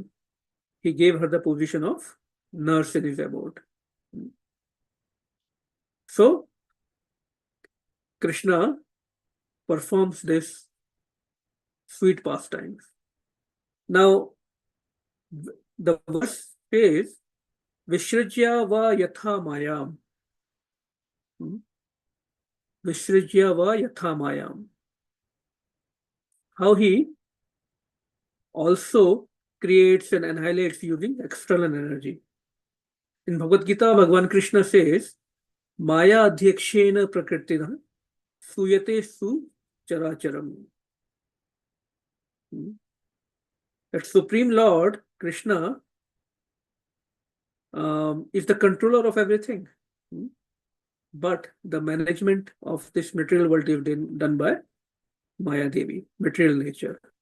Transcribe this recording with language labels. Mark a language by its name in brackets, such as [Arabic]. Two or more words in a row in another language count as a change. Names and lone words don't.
[English] He gave her the position of nurse in his abode. So Krishna performs this sweet pastimes. Now, the verse says, [Sanskrit] विसृज्य व यथा मायाम्. विसृज्य व यथा मायाम्. [English] How he also creates and annihilates using external energy. In Bhagavad Gita, Bhagavan Krishna says, [Sanskrit] मया अध्यक्षेण प्रकृतिना सूयते सु चराचरम्. [English] That Supreme Lord Krishna is the controller of everything. But the management of this material world is done by Maya Devi, material nature.